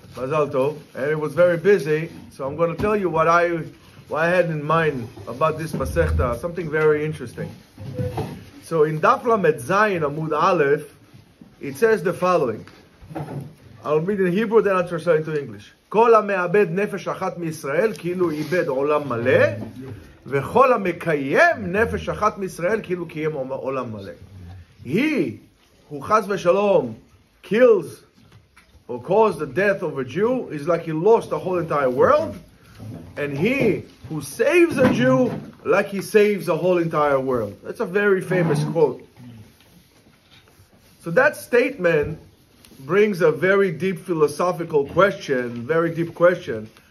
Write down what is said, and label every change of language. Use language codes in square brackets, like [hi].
[en] Mazal Tov. And it was very busy. So I'm going to tell you what I had in mind about this Masechta. Something very interesting. So in Daf Lamed Zayin Amud Aleph, it says the following. I'll read in Hebrew, then I'll translate into English. [he] כל המאבד נפש אחת מישראל כאילו איבד עולם מלא, וכל המקיים נפש אחת מישראל כאילו קיים עולם מלא. [en] He who [he] חס ושלום [en] kills or caused the death of a Jew is like he lost the whole entire world, and he who saves a Jew like he saves the whole entire world. That's a very famous quote. So that statement brings a very deep philosophical question, very deep question.